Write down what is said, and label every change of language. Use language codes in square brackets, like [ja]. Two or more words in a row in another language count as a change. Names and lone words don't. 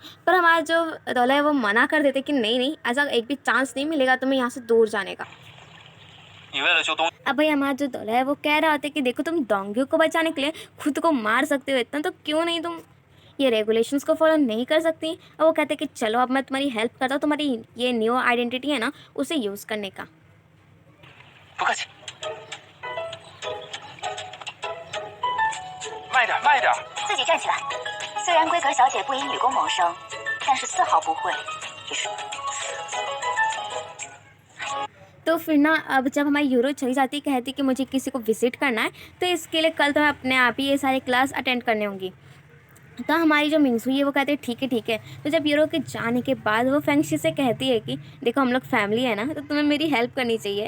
[hi] पर हमारा जो दौला है वो मना कर देते कि नहीं नहीं, ऐसा एक भी चांस नहीं मिलेगा तुम्हें यहाँ से दूर जाने का। अब भाई हमारा जो दौला है वो कह रहा होता है कि देखो, तुम डोंगियों को बचाने के लिए खुद को मार सकते हो इतना, तो क्यों नहीं तुम ये रेगुलेशंस को फॉलो नहीं कर सकती। और वो कहते हैं कि चलो अब मैं तुम्हारी हेल्प करता हूँ, तुम्हारी ये [en] new identity [hi] है ना उसे यूज़ करने का। [zh] 慢点，自己站起来。虽然龟壳小姐不以女工谋生，但是丝毫不会也是。 [hi] तो फिर ना अब जब हमारी यूरो चली जाती, कहती कि मुझे किसी को विजिट करना है, तो इसके लिए कल तो मैं अपने आप ही ये सारे [en] class attend [hi] करने होंगी। तो हमारी जो मिंगजुई है वो कहते हैं ठीक है ठीक है। तो जब यूरो के जाने के बाद वो फैंक्शी से कहती है कि देखो, हम लोग फैमिली है ना, तो तुम्हें मेरी हेल्प करनी चाहिए।